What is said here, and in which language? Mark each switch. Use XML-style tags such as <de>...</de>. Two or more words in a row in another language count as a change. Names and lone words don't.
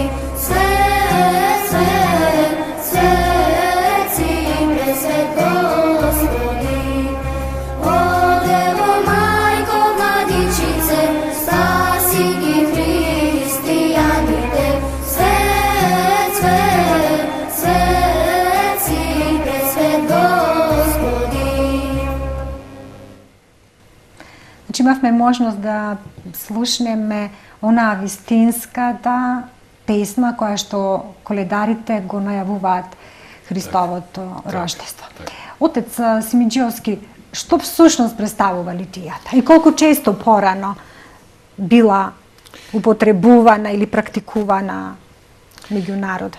<mk>Свет, свет, свеци, пресвет Господи. Одево мајко младичице, спаси ги христијаните. Свет, свет, свеци, пресвет Господи. Значи имавме можност да слушнеме онаа вистинската песма која што коледарите го најавуваат Христовото рождество. Отец Симиџиовски, што всушност представува литијата и колку често порано била употребувана или практикувана меѓу народот?</mk>